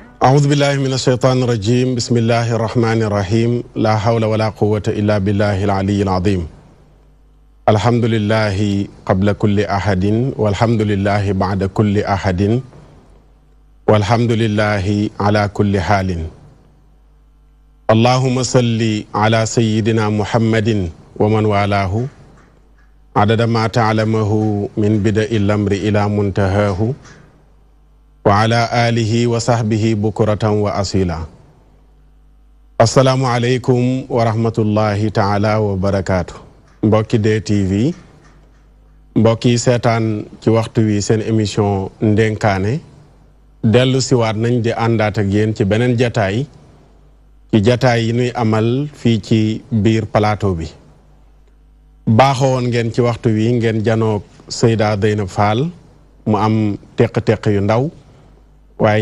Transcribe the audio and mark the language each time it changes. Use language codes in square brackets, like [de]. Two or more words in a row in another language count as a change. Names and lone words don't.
[ar] أعوذ بالله من الشيطان الرجيم بسم الله الرحمن الرحيم لا حول ولا قوة إلا بالله العلي العظيم الحمد لله قبل كل أحد والحمد لله بعد كل أحد والحمد لله على كل حال اللهم صل على سيدنا محمد ومن والاه عدد ما تعلمه من بدء الأمر إلى منتهاه وعلى آله وصحبه بكرة وأصيلا السلام عليكم ورحمة الله تعالى وبركاته [wo] mbokki DTV mbokki seetaan ci waxtu wi seen émission ndénkaane dellu siwaat nañ di àndaat ak yéen ci beneen jataay ci jataay yi nuy amal fii ci biir plateau bi baaxoon ngeen ci waxtu wi ngeen janoog Seyda Zeynab Fall mu am teq-teq yu ndaw waaye